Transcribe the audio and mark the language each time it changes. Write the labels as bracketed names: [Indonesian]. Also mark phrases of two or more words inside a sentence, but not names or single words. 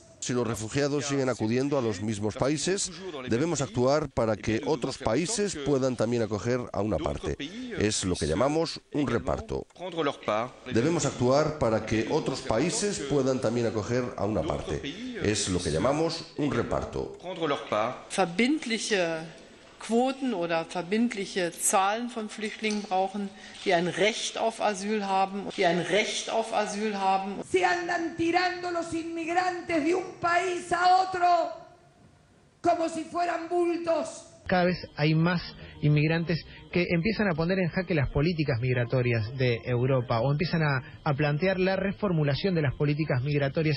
[Spanish] Si los refugiados siguen acudiendo a los mismos países, debemos actuar para que otros países puedan también acoger a una parte. Es lo que llamamos un reparto. Debemos actuar para que otros países puedan también acoger a una parte. Es lo que llamamos un reparto. [German] Quoten oder verbindliche Zahlen von Flüchtlingen brauchen, die ein Recht auf Asyl haben, [Spanish] Se andan tirando los inmigrantes de un país a otro como si fueran bultos. Cada vez hay más inmigrantes que empiezan a poner en jaque las políticas migratorias de Europa o empiezan a plantear la reformulación de las políticas migratorias.